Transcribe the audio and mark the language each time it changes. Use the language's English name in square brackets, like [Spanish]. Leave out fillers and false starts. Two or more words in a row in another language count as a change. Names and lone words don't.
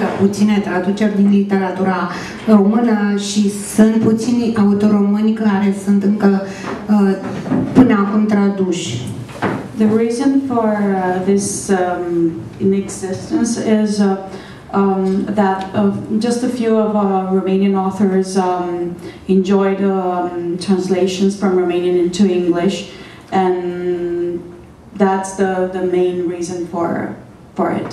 [Romanian] puține traduceri din literatura română și sunt puțini autori români care sunt încă până acum traduși. [English] The reason for this in existence is that just a few of Romanian authors enjoyed translations from Romanian into English, and that's the main reason for it.